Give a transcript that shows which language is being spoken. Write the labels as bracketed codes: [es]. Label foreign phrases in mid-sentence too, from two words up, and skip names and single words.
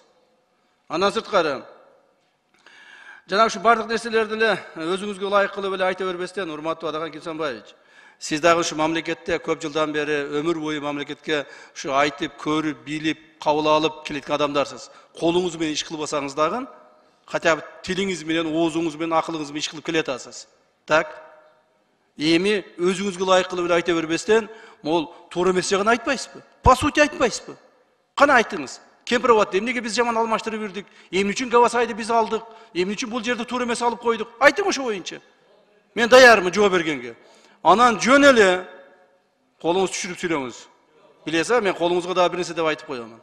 [ky] Андан сырткары, жана ушу бардык нерселерди эле өзүңүзгө ылайык кылып эле айта бербестен, урматтуу Адаган Кимсанбаевич, сиз дагы ушу мамлекетте көп жылдан бери өмүр бою мамлекетке ушу айтып, көрүп, билип, кабыл алып келеткен адамдарсыз. Колуңуз менен иш кылбасаңыз дагы, [ru] хотя бы [ky] тилиңиз менен, оозуңуз менен, акылыңыз менен иш кылып келатасыз. Так? Эми өзүңүзгө ылайык кылып эле айта бербестен, мол туура эмес жагын айтпайсызбы? [ru] По сути [ky] айтпайсызбы? Кана айтыңыз. Кемпировод эмнеге биз жаман алмаштырып бирдик? Эмне үчүн Гавасайды биз алдык? Эмне үчүн бул жерди туура эмес алып койдук? Айтың ошо боюнча. Мен даярмын жооп бергенге. Анан жөн эле колуңузду түшүрүп сүйлөңүз. Билесиз, мен колуңузга дагы бир нерсе деп айтып коёмун.